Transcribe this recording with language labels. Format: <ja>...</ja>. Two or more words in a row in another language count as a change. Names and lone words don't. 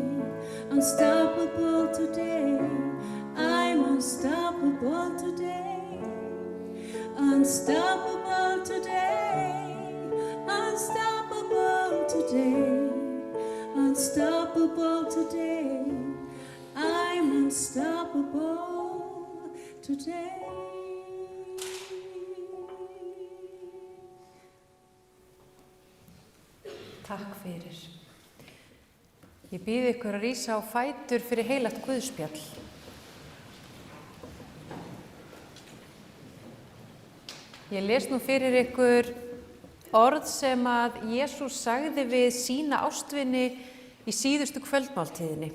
<en>Unstoppable today. I'm unstoppable today. Unstoppable today. Unstoppable today. Unstoppable today. I'm unstoppable today.</en> <is>Takk fyrir. Ég býð ykkur að rísa á fætur fyrir heilagt guðspjall. Ég les nú fyrir ykkur orð sem að Jesús sagði við sína ástvini í síðustu kvöldmáltíðinni.</is>